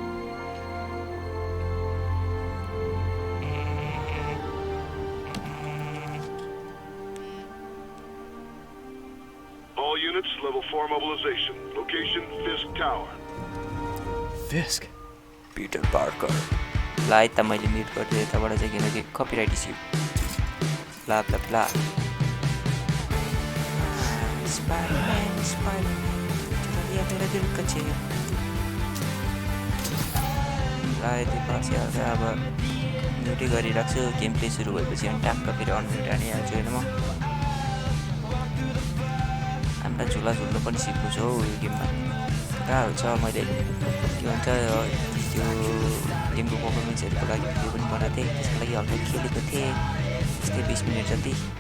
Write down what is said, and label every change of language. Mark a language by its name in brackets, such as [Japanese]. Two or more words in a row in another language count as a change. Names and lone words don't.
[English] Level 4 mobilization. Location, Fisk Tower. Fisk? Peter Parker. [Nepali] लाई त मैले म्युट गरिदिएँ यताबाट चाहिँ किनकि [English] copyright issue bla bla bla [Hindi] मेरा दिल का [Nepali] चेयर ला यति पछि अब म्युटै गरिराख्छु [English] game play [Nepali] सुरु भएपछि अनि ट्याक्क फेरि अनम्युट हानिहाल्छु होइन म हामीलाई झुल्नु पनि सिक्नु छ हौ यो गेममा कहाँ हुन्छ मैले के भन्छ त्यो गेमको पर्फर्मेन्सहरूको लागि भिडियो पनि बनाएको थिएँ त्यसको लागि हल्का खेलेको थिएँ त्यस्तै 20 मिनट जति